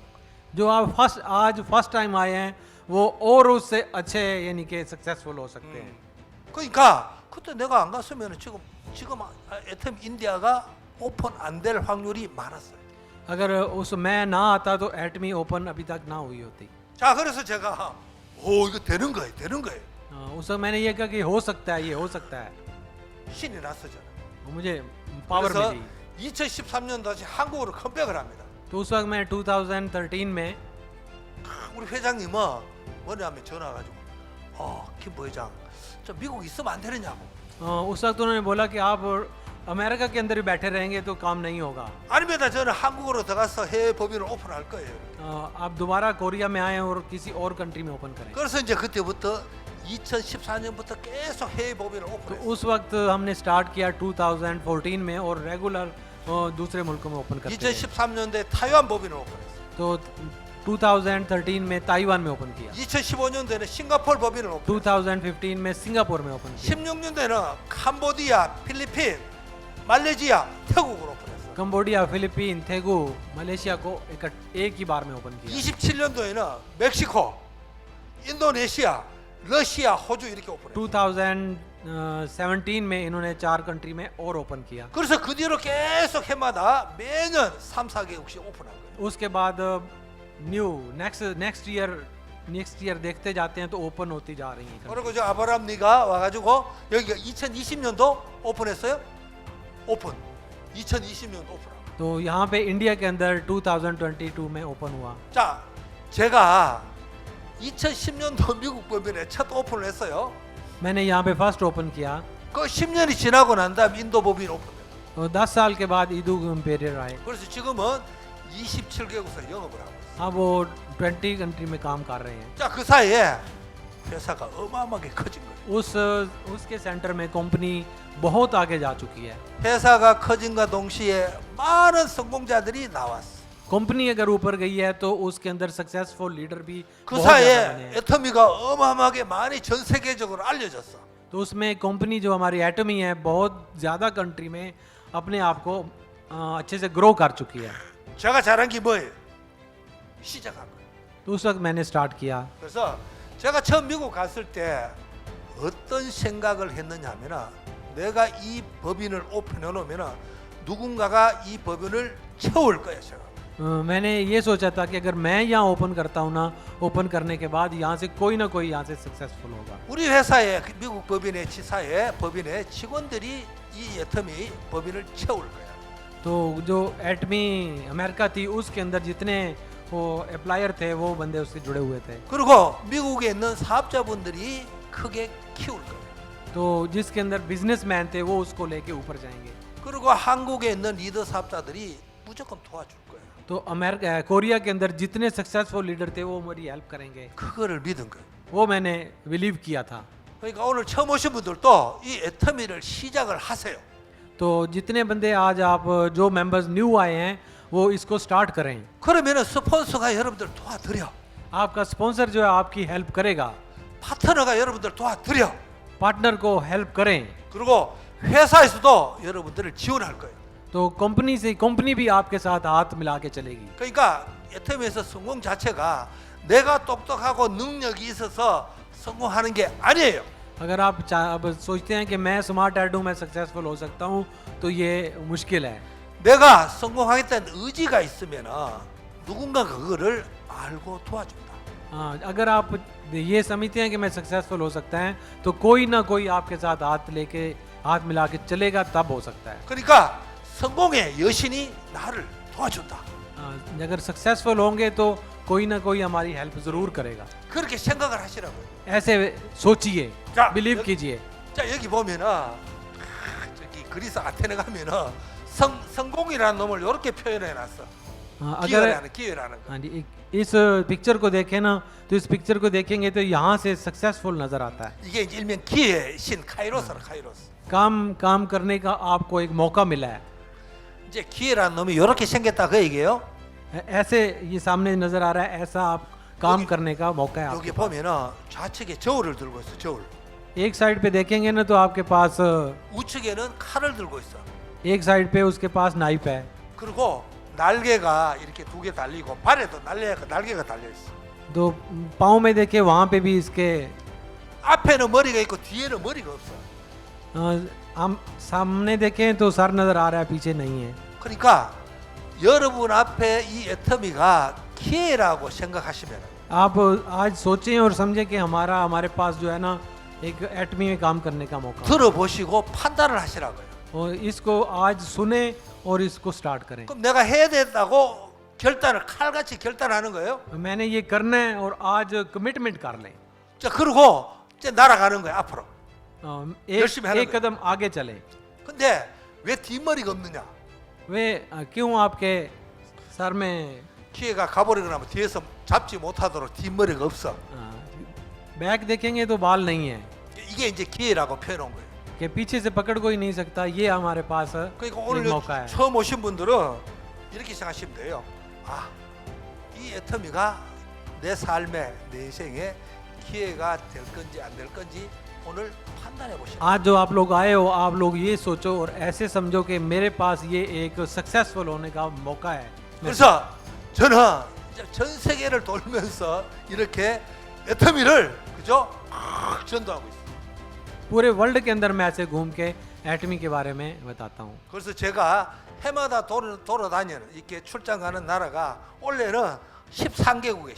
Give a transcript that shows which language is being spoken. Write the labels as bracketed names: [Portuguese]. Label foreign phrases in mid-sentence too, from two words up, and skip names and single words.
[Hindi] जो आप आज [English] first time [Hindi] आए हैं वो और उससे अच्छे यानी कि सक्सेसफुल हो सकते हैं। [Korean] 그러니까 그때 내가 안 갔으면 지금 애텀 인디아가 오픈 안 될 확률이 많았어요. [Hindi] अगर उस मैं ना आता तो एटमी ओपन अभी तक ना हुई होती। [Korean] 자, 그래서 제가 오 이거 되는 거예요, 되는 거예요. [Hindi] उस वक्त मैंने ये कहा कि हो सकता है, ये हो सकता है। [Korean] 신이 났었잖아요. [Hindi] मुझे पावर [Korean] 그래서 [Hindi] मिली। [Korean] 2013년 다시 한국으로 컴백을 합니다. [Hindi] तो उस वक्त मैं 2013 में [Korean] 우리 회장님은 뭐냐면 전화 가지고 김 부회장 저 미국 있으면 안 되느냐고. [Hindi] उस वक्त उन्होंने बोला कि आप अमेरिका के अंदर ही बैठे रहेंगे तो काम नहीं होगा। [Korean] 아닙니다. 저는 한국으로 들어가서 해외 법인을 오픈할 거예요. [Hindi] आप दोबारा कोरिया में आए और किसी और कंट्री में ओपन करें। [Korean] 그래서 이제 그때부터 2014년부터 계속 해외 법인을 [Hindi] तो [Korean] 오픈했어요. [Hindi] उस वक्त हमने स्टार्ट किया 2014 में और रेगुलर दूसरे मुल्कों में ओपन करते हैं। [Korean] 2013년도에 타이완 법인을 오픈했어요. [Hindi] तो 2013 में ताइवान में ओपन किया। [Korean] 2015년도에는 싱가포르 법인을 오픈했어요. [Hindi] 2015 में सिंगापुर में ओपन किया। [Korean] 16년도에는 캄보디아, 필리핀, 말레이시아, 태국으로 오픈했어요. [Hindi] कंबोडिया, फिलीपीन, थेगू, मलेशिया को एक ही बार में ओपन किया। [Korean] 27년도에는 멕시코, 인도네시아, 러시아, 호주 이렇게 오픈했어요. [Hindi] 2017 में इन्होंने 4 कंट्री में और ओपन किया। [Korean] 그래서 그 뒤로 계속 해마다 매년 3, 4개국씩 오픈한 거예요. [Hindi] उसके बाद [English] next year [Hindi] देखते जाते हैं तो ओपन होती जा रही हैं। [Korean] 그리고 저 아브라함 니가 와가지고 여기가 2020년도 오픈했어요. 오픈. 2020년도 오픈하고. [Hindi] तो यहाँ पे इंडिया के अंदर 2022 में ओपन हुआ। [Korean] 자, 제가 2010년도 미국 법인에 첫 오픈을 했어요. [Hindi] मैंने यहाँ पे [English] first open [Hindi] किया। [Korean] 그 10년이 지나고 난 다음 인도 법인 오픈했어요. [Hindi] और 10 साल के बाद ईदू इम्पेरियर आए। [Korean] 그래서 지금은 27개국에서 영업을 하고 있어요. [Hindi] अब वो 20 कंट्री में काम कर रहे हैं। [Korean] 자, 그 사이에 회사가 어마어마하게 커진 거예요. [Hindi] उसके सेंटर में कंपनी बहुत आगे जा चुकी है। [Korean] 회사가 커진과 동시에 많은 성공자들이 나왔어. [Hindi] कंपनी अगर ऊपर गई है तो उसके अंदर [English] successful leader [Hindi] भी [Korean] 그 [Hindi] बहुत ज़्यादा बने [Korean] 사이에 [Hindi] हैं। [Korean] 애터미가 어마어마하게 많이 전 세계적으로 알려졌어. [Hindi] तो उसमें कंपनी जो हमारी एटमी है बहुत ज़्यादा कंट्री में अपने आप को अच्छे से ग्रो कर चुकी है। [Korean] 제가 잘한 게 뭐예요? 시작한 거예요. [Hindi] तो उस वक्त मैंने स्टार्ट किया। [Korean] 그래서 제가 처음 미국 갔을 때 어떤 생각을 했느냐 하면은 내가 이 법인을 오픈해 놓으면은 누군가가 이 법인을 채울 거야, 제가. [Hindi] मैंने ये सोचा था कि अगर मैं यहाँ ओपन करता हूँ ना, ओपन करने के बाद यहाँ से कोई ना कोई यहाँ से सक्सेसफुल होगा। [Korean] 우리 회사에 미국 법인의 지사에 법인의 직원들이 이 애터미 법인을 채울 거야. [Hindi] तो जो एटमी अमेरिका थी उसके अंदर जितने वो एप्लायर थे वो बंदे उससे जुड़े हुए थे। [Korean] 그리고 미국에 있는 사업자분들이 크게 키울 거야. [Hindi] तो जिसके अंदर बिजनेसमैन थे वो उसको लेके ऊपर जाएंगे। [Korean] 그리고 한국에 있는 리더 사업자들이 무조건 도와줄 거야. [Hindi] तो अमेरिका कोरिया के अंदर जितने [English] successful leader [Hindi] थे वो हमारी हेल्प करेंगे। [Korean] 그거를 믿은 거야. [Hindi] वो मैंने बिलीव किया था। [Korean] 그러니까 오늘 처음 오신 분들도 이 애터미를 시작을 하세요. [Hindi] तो जितने बंदे आज आप जो [English] members new [Hindi] आए हैं वो इसको स्टार्ट करें। [Korean] 그러면은 스폰서가 여러분들 도와드려. [Hindi] आपका स्पॉन्सर जो है आपकी हेल्प करेगा। [Korean] 파트너가 여러분들 도와드려. [Hindi] पार्टनर को हेल्प करें। [Korean] 그리고 회사에서도 여러분들을 지원할 거예요. [Hindi] तो कंपनी भी आपके साथ हाथ मिला के चलेगी। [Korean] 그러니까 애터미에서 성공 자체가 내가 똑똑하고 능력이 있어서 성공하는 게 아니에요. [Hindi] अगर आप अब सोचते हैं कि मैं स्मार्ट ऐड हूँ, मैं सक्सेसफुल हो सकता हूँ, तो ये मुश्किल है। [Korean] 내가 성공하겠다는 의지가 있으면 누군가가 그거를 알고 도와준다. [Hindi] हाँ, अगर आप ये समझते हैं कि मैं सक्सेसफुल हो सकता है तो कोई ना कोई आपके साथ हाथ मिला के चलेगा, तब हो सकता है। [Korean] 그러니까 성공의 여신이 나를 도와준다. [Hindi] अगर सक्सेसफुल होंगे तो कोई ना कोई हमारी हेल्प जरूर करेगा। [Korean] 그렇게 생각을 하시라고요. [Hindi] ऐसे सोचिए, [Korean] 자, [Hindi] बिलीव [Korean] 여- [Hindi] कीजिए। [Korean] 자, 여기 보면은 저기 그리스 아테네 가면은 성공이라는 놈을 이렇게 표현해 놨어. [Hindi] हाँ, [Korean] 기회라는 거. [Hindi] हाँ जी, इस पिक्चर को देखें ना तो इस पिक्चर को देखेंगे तो यहाँ से सक्सेसफुल नजर आता है। [Korean] 이게 이제 일명 기회의 신 카이로스라 카이로스. [Hindi] काम करने का आपको एक मौका मिला है। [Korean] 이제 기회라는 놈이 이렇게 생겼다 그 얘기예요. [Hindi] ऐसे ये सामने नजर आ रहा है, ऐसा आप काम [Korean] 여기- [Hindi] करने का मौका है [Korean] 여기 [Hindi] आपके पास। [Korean] 보면은 좌측에 저울을 들고 있어. 저울. [Hindi] एक साइड पे देखेंगे ना तो आपके पास [Korean] 우측에는 칼을 들고 있어. [Hindi] एक साइड पे उसके पास नाइफ है। [Korean] 그리고 날개가 이렇게 두 개 달리고 발에도 날개가 달려 있어. [Hindi] तो पाँव में देखे वहाँ पे भी इसके [Korean] 앞에는 머리가 있고 뒤에는 머리가 없어. [Hindi] हम सामने देखें तो सर नज़र आ रहा है, पीछे नहीं है। [Korean] 그러니까 여러분 앞에 이 애터미가 기회라고 생각하시면 [Hindi] आप आज सोचें और समझें कि हमारे पास जो है ना एक एटमी में काम करने का मौका है। [Korean] 들어보시고 판단을 하시라고요. [Hindi] और इसको आज सुने और इसको स्टार्ट करें। [Korean] 그럼 내가 해야 된다고 결단을 칼같이 결단하는 거예요. [Hindi] मैंने ये करना है और आज कमिटमेंट कर लें। [Korean] 자 그리고 이제 날아가는 거예요 앞으로. [Hindi] एक, [Korean] 열심히 하는 [Hindi] एक कदम आगे चले। [Korean] 근데 왜 뒷머리가 없느냐? [Hindi] वे क्यों आपके सर में [Korean] 기회가 가버리거나 하면 뒤에서 잡지 못하도록 뒷머리가 없어. [Hindi] बैक देखेंगे तो बाल नहीं है, [Korean] 이게 이제 기회라고 표현한 거예요. [Hindi] कि पीछे से पकड़ कोई नहीं सकता, ये हमारे पास [Korean] 그러니까 [Hindi] एक [Korean] 오늘 [Hindi] मौका है। [Korean] 처음 오신 분들은 이렇게 생각하시면 돼요. 아, 이 애터미가 내 삶에, 내 인생에 기회가 될 건지 안 될 건지 오늘 판단해 보시면. [Hindi] आज जो आप लोग आए हो, आप लोग ये सोचो और ऐसे समझो कि मेरे पास ये एक सक्सेसफुल होने का मौका है। [Korean] 그래서 저는 이제 전 세계를 돌면서 이렇게 애터미를 그죠? 전도하고 있어요. [Hindi] पूरे वर्ल्ड के अंदर मैं ऐसे घूम के एटमी के बारे में बताता हूँ। [Korean] 그래서 제가 해마다 돌아다니는 이렇게 출장 가는 나라가 원래는 13개국이에요.